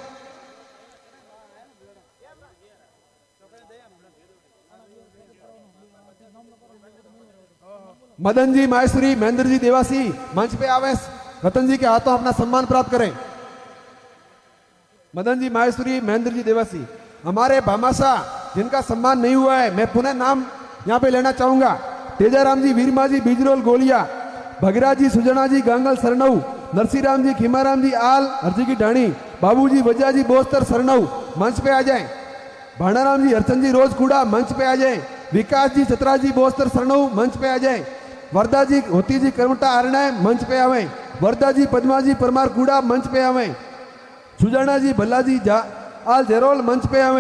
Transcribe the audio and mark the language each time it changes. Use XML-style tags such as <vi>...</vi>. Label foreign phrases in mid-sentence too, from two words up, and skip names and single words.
<hi>मदन जी माहेश्वरी, महेंद्र जी देवासी मंच पे आवे, रतन जी के हाथों अपना सम्मान प्राप्त करें। मदन जी माहेश्वरी, महेंद्र जी देवासी, हमारे भामाशाह जिनका सम्मान नहीं हुआ है, मैं पुनः नाम यहाँ पे लेना चाहूंगा। तेजाराम जी वीरमा जी बिजरोल गोलिया, भगीरा जी सुजना जी गांगल सरनऊ, नरसीराम जी खीमाराम जी आल हरजी की ढाणी, बाबू जी वजा जी बोस्तर सरनऊ मंच पे आ जाएं। भाणाराम जी हरचंद जी रोज कूड़ा मंच पे आ जाएं। विकास जी चतरा जी बोस्तर सरनऊ मंच पे आ जाएं। वर्धा जी होती जी करमटा अरणाय मंच पे आवे। वर्धा जी पद्मा जी परमार कूड़ा मंच पे आवे। सुजाना जी भल्ला जी आल जेरोल मंच पे आवे।</hi>